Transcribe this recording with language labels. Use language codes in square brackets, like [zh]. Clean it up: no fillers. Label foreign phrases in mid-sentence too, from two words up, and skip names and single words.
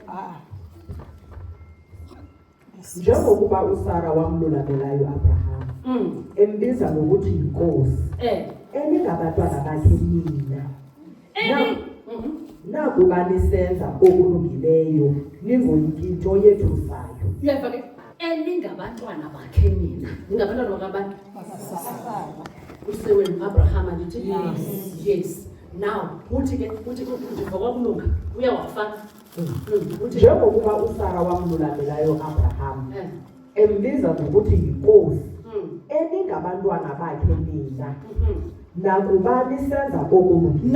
[xh] Njengokuba uSara wamlulamelayo Abraham embiza ngokuthi yinkosi eningabantwana bakhe nina nakuba nisenza okulungileyo ningoyinto yethusayo. Uyeva ke eningabantwana bakhe nina ningabantwana bakabantu usewenu Abraham andithi yes. Now uthi ke uthi ngokwakulunga uyawafaka njengokuba uSara wamlulamelayo Abraham embiza ngokuthi yinkosi eningabantwana bakhe nina nakuba nisenza okulungile.